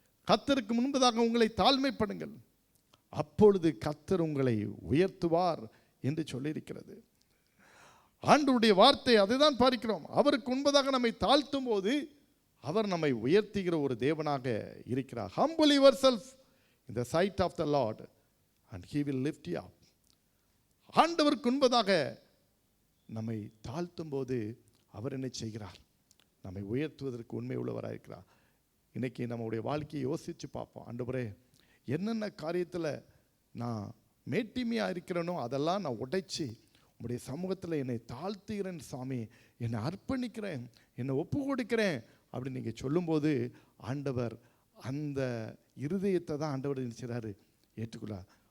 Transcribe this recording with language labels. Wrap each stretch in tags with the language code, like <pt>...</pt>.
<ta>கர்த்தருக்கு முன்பதாக உங்களை தாழ்மைப்படுங்கள், அப்பொழுது கர்த்தர் உங்களை உயர்த்துவார் என்று சொல்லியிருக்கிறது. ஆண்டவருடைய வார்த்தை அதுதான் பார்க்கிறோம். அவருக்கு முன்பதாக நம்மை தாழ்த்தும் போது அவர் நம்மை உயர்த்துகிற ஒரு தேவனாக இருக்கிறார்.</ta> <en>Humble yourself in the sight of the Lord and he will lift you up.</en> <ta>ஆண்டவருக்கு முன்பதாக நம்மை தாழ்த்தும் போது அவர் என்ன செய்கிறார்? நம்மை உயர்த்துவதற்கு உண்மை உள்ளவராக இருக்கிறார். இன்னைக்கு நம்முடைய வாழ்க்கையை யோசித்து பார்ப்போம். ஆண்டவரே, என்னென்ன காரியத்தில் நான் மேட்டிமையாக இருக்கிறேனோ அதெல்லாம் நான் உடைச்சி உங்களுடைய சமூகத்தில் என்னை தாழ்த்துகிறேன் சாமி, என்னை அர்ப்பணிக்கிறேன், என்னை ஒப்பு கொடுக்கிறேன் அப்படின்னு நீங்கள் சொல்லும்போது ஆண்டவர் அந்த இருதயத்தை தான் ஆண்டவர் நினைச்சாரு ஏற்றுக்கொள்ளார்.</ta>